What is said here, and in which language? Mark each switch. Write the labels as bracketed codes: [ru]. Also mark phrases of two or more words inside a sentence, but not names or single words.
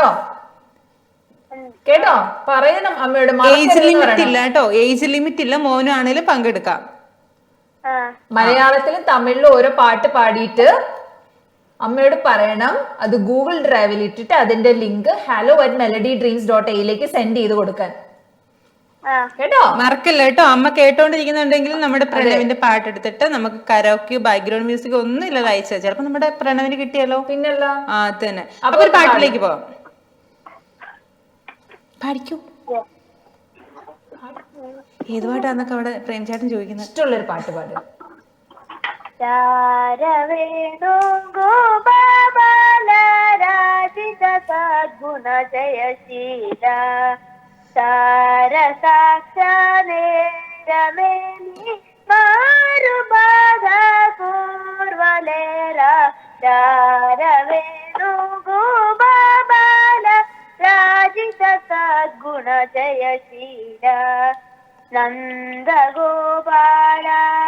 [ml] കേട്ടോ, പറയണം അമ്മയോട്. [en] age limit [ml] ഇല്ല കേട്ടോ, [en] age limit [ml] ഇല്ല. മോനാണേലും പങ്കെടുക്കാം. മലയാളത്തിലും തമിഴിലും ഓരോ പാട്ട് പാടിയിട്ട് അമ്മയോട് പറയണം. അത് ഗൂഗിൾ ഡ്രൈവിൽ ഇട്ടിട്ട് അതിന്റെ ലിങ്ക് hello@melodydreams.a സെൻഡ് ചെയ്ത് കൊടുക്കാൻ. കേട്ടോ, മറക്കല്ല കേട്ടോ. അമ്മ കേട്ടോണ്ടിരിക്കുന്നുണ്ടെങ്കിൽ നമ്മുടെ പ്രണവിന്റെ പാട്ടെടുത്തിട്ട് നമുക്ക് [en] karaoke background music [ml] ഒന്നും ഇല്ലാതെ അയച്ചാൽ ചിലപ്പോ നമ്മുടെ പ്രണവിന് കിട്ടിയാലോ. പിന്നല്ല. ആ, അത് തന്നെ. അപ്പൊ ഒരു പാട്ടിലേക്ക് പോവാം. പാടിക്കൂ. ഏത് പാട്ടാന്നൊക്കെ അവിടെ പ്രേംചേട്ടൻ ചോദിക്കുന്നത്. ഇഷ്ടമുള്ളൊരു പാട്ട് പാടും. Saravenu Gobala Rajita Sadguna Jayashila Sara Sakshane Rameni Maru Bada Kurvalera Saravenu Gobala Rajita Sadguna Jayashila Nanda Gobala